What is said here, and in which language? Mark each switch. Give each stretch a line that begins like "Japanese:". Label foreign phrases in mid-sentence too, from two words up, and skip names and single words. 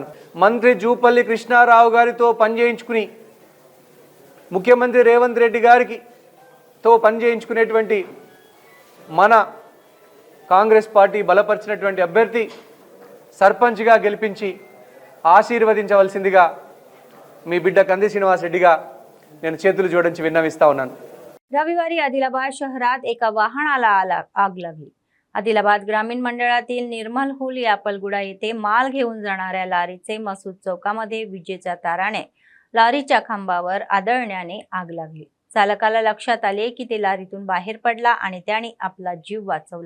Telugu: మంత్రి జూపల్లి కృష్ణారావు గారితో పనిచేయించుకుని, ముఖ్యమంత్రి రేవంత్ రెడ్డి గారికి తో పనిచేయించుకునేటువంటి మన కాంగ్రెస్ పార్టీ బలపరిచినటువంటి అభ్యర్థి సర్పంచ్గా గెలిపించి ఆశీర్వదించవలసిందిగా మీ బిడ్డ కంది శ్రీనివాస్ రెడ్డిగా నేను చేతులు జోడించి విన్నవిస్తా ఉన్నాను.
Marathi: रविवारी आदिलाबाद शहरात एका वाहनाला आग लागली. आदिलाबाद ग्रामीण मंडळातील निर्मलहुल यापलगुडा येथे माल घेऊन जाणाऱ्या लारीचे मसूद चौकामध्ये विजेच्या ताराने लारीच्या खांबावर आदळण्याने आग लागली. चालकाला लक्षात आले की ते लारीतून बाहेर पडला आणि त्याने आपला जीव वाचवला.